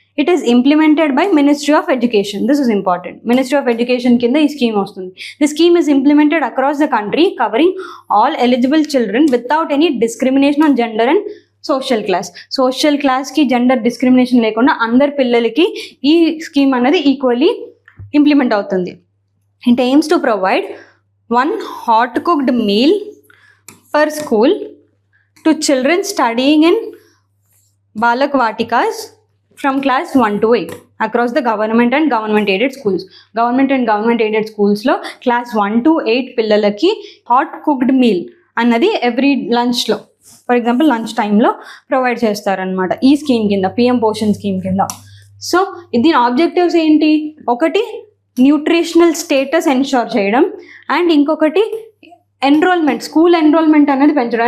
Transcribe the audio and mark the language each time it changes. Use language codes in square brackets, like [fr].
[en] It is implemented by ministry of education. This is important. Ministry of education [te] కింద ఈ scheme వస్తుంది. [en] The scheme is implemented across the country covering all eligible children without any discrimination on gender and social class. [te] Social క్లాస్కి gender discrimination లేకుండా అందరి పిల్లలకి ఈ scheme అనేది equally implement అవుతుంది. [en] It aims to provide 1 hot cooked meal per school to children studying in Balak Vatikas from class 1 to 8 across the government and government aided schools. Government and government aided schools [te] లో class 1 to 8 పిల్లలకి hot cooked meal అన్నది every లంచ్లో, for example lunch టైంలో provide చేస్తారనమాట ఈ scheme కింద, PM Poshan scheme కింద. So దీని ఆబ్జెక్టివ్స్ ఏంటి? ఒకటి న్యూట్రిషనల్ స్టేటస్ ఎన్షోర్ చేయడం, అండ్ ఇంకొకటి ఎన్రోల్మెంట్, స్కూల్ ఎన్రోల్మెంట్ అనేది పెంచడం.